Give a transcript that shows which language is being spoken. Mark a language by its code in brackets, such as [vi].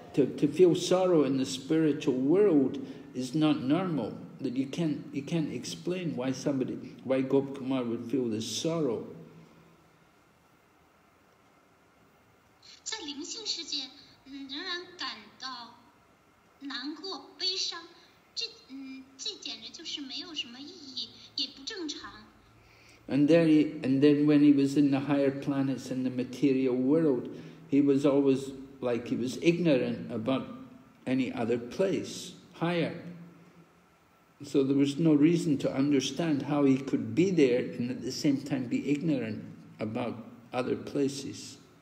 [en] To feel sorrow in the spiritual world is not normal. That you can't explain why Gopakumar would feel this sorrow. [zh] 在灵性世界，仍然感到难过、悲伤，这简直就是没有什么意义，也不正常。 [en] And then when he was in the higher planets in the material world, he was always like he was ignorant about any other place higher. So there was no reason to understand how he could be there and at the same time be ignorant about other places.